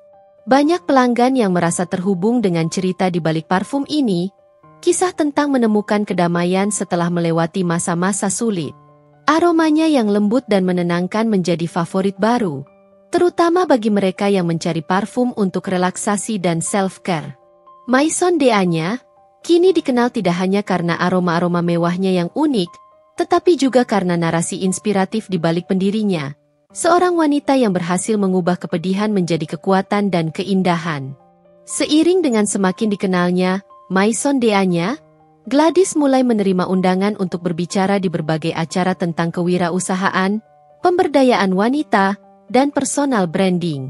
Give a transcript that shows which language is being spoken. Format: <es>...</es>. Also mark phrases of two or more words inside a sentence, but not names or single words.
<id>Banyak pelanggan yang merasa terhubung dengan cerita di balik parfum ini, kisah tentang menemukan kedamaian setelah melewati masa-masa sulit. Aromanya yang lembut dan menenangkan menjadi favorit baru, terutama bagi mereka yang mencari parfum untuk relaksasi dan self-care. Maison de-anya kini dikenal tidak hanya karena aroma-aroma mewahnya yang unik, tetapi juga karena narasi inspiratif di balik pendirinya. Seorang wanita yang berhasil mengubah kepedihan menjadi kekuatan dan keindahan. Seiring dengan semakin dikenalnya Maison de-anya, Gladys mulai menerima undangan untuk berbicara di berbagai acara tentang kewirausahaan, pemberdayaan wanita, dan</id> <en>personal branding.</en>